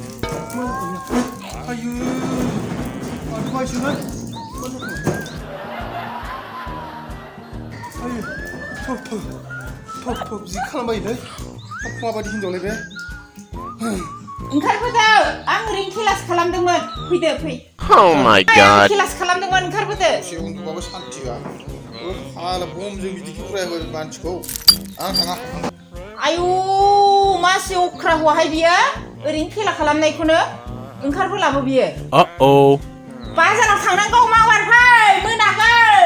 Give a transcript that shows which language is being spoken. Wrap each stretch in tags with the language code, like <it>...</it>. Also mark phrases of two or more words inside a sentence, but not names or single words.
<brx>आयु माथो बायसोमोन आयु थब जि खालामबायलै माबायदि हिनजावलाय बे ओंखारबोदो आं ओरैनो खेलासो खालामदोंमोन फैदो फै</brx> <en>Oh my god</en> <brx>खेलासो खालामदोंमोन ओंखारबोदो एसे उन्दुबाबो सान्थि गैया हाला बमजों बिदि फरायाबो मानसिखौ आं थाङा आयु मासे अख्रा हौवाहाय बियो ओरैनो खेला खालामनायखौनो ओंखारबोलाबो बियो Uh-oh बाजाराव थांनांगौ मावार फै मोनाखै</brx>